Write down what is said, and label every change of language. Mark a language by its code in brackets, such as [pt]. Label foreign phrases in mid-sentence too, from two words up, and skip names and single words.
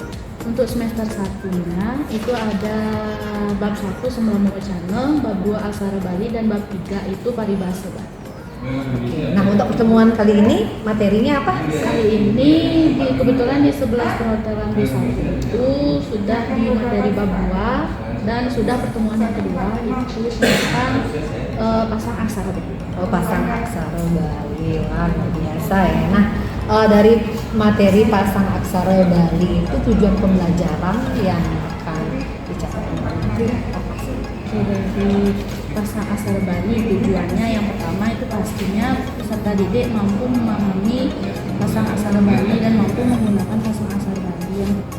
[id] Untuk semester 1-nya itu ada bab 1 Sembilan Channel, bab 2 Aksara Bali, dan bab 3 itu Paribasa. Oke. Nah, untuk pertemuan kali ini materinya apa? Kali ini kebetulan di 11 perhotelan B1 itu sudah di materi bab 2 dan sudah pertemuan yang kedua itu tentang pasang aksara Bali. Oh, pasang aksara Bali. Wah, luar biasa ya. Nah, dari materi pasang aksara Bali itu tujuan pembelajaran yang akan dicapai apa sih? Dari pasang aksara Bali tujuannya yang pertama itu pastinya peserta didik mampu memahami pasang aksara Bali dan mampu menggunakan pasang aksara Bali yang tepat.